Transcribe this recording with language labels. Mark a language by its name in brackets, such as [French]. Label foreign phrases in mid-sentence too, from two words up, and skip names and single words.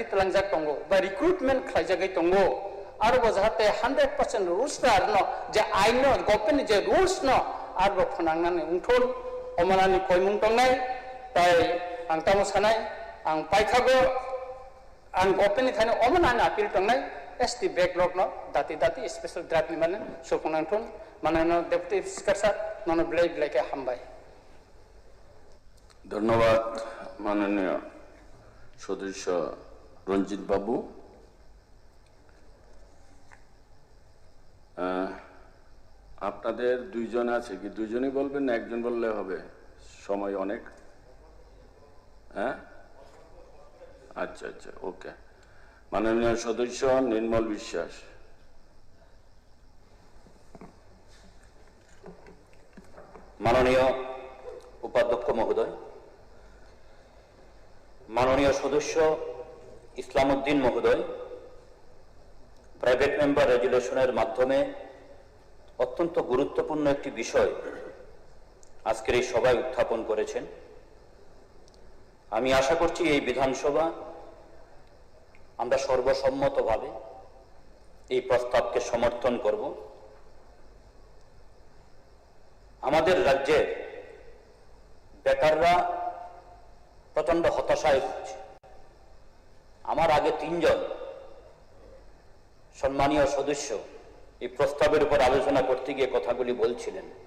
[Bodo] तलांजाक दंगो बा रिक्रुटमेंट खालायजागै दंगो आरो जाहाते 100% रुल्स न जे आइन गभर्नमेंट जे रुल्स न आरो फनांनानै उंथन अमानानि कयमुं दंनाय ताय आं तामो सानाय आं पाइखागो आं गभर्नमेंटनि थाने अमानानि आपिल दंनाय [English] ST backlog [Bodo] न दाती [English] special drive [Bodo] माने सुफुंनांथन मानोना [English] deputy speaker sir [Bodo] नन बिलाय के हामबाय [Bangla] ধন্যবাদ মাননীয় সদস্য রঞ্জিত বাবু আপনাদের দুইজন আছে কি দুইজনই বলবেন না একজন বললে হবে সময় অনেক হ্যাঁ আচ্ছা আচ্ছা ওকে মাননীয় সদস্য নির্মল বিশ্বাস মাননীয় উপাধ্যক্ষ মহোদয় মাননীয় সদস্য ইসলামুদ্দীন মহোদয় [English] private member [Bangla] রেজুলেশনের মাধ্যমে অত্যন্ত গুরুত্বপূর্ণ এক বিষয় আজকের এই সভায় উত্থাপন করেছেন আমি আশা করছি এই বিধানসভা আমরা সর্বসম্মতভাবে এই প্রস্তাবকে সমর্থন করব আমাদের রাজ্যের বেকাররা প্রচন্ড হতাশায় ভুগছে আমার আগে তিনজন সম্মানীয় সদস্য এই প্রস্তাবের উপর আলোচনা করতে গিয়ে কথাগুলি বলছিলেন